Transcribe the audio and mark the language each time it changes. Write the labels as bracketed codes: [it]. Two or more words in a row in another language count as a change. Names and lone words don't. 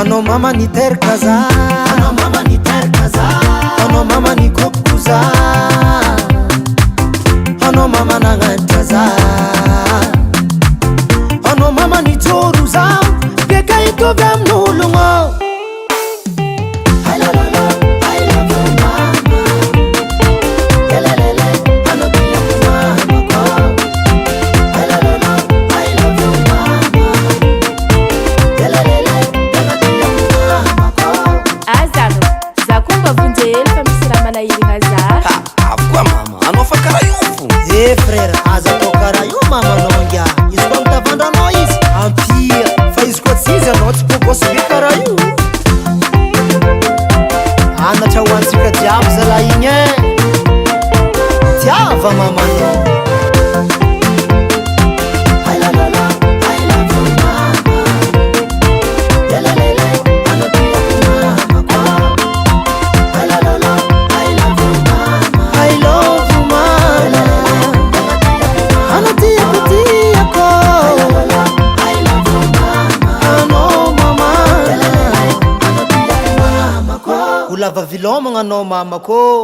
[mg] Anao mama niteraka za. Anao mama niteraka za. Anao mama nikopoko za. Anao mama nagnanitra za. Anao mama nijoro za. Beka hitovy amin'ologno. Ay la la la, [en] I love you mama. Ya la la la, [mg] anao tiako mama ko. Ay la la la, [en] I love you mama. Ya la la la, [mg] anao tiako mama ko. Aza anao, za koa mba vonjy hely fa misy raha manahirana za. Ha, avy koa mama, anao fa karaha io fo. Eh frère, aza atao karaha io mama anao ngia. Izy koa mitavandra anao izy, ampia. Fa izy koa tsy izy anao tsy pogosy be karaha io. Anatra ho antsika jiaby zala igny e. Tiava mama anao. Ay la la la, [en] I love you mama. Ya la la la, [mg] anao tiako mama ko. Ay la la la, [en] I love you mama. I love you mama. [mg] Anao tiako, tiako. Anao mama. Ho lava vilomagna anao mama ko.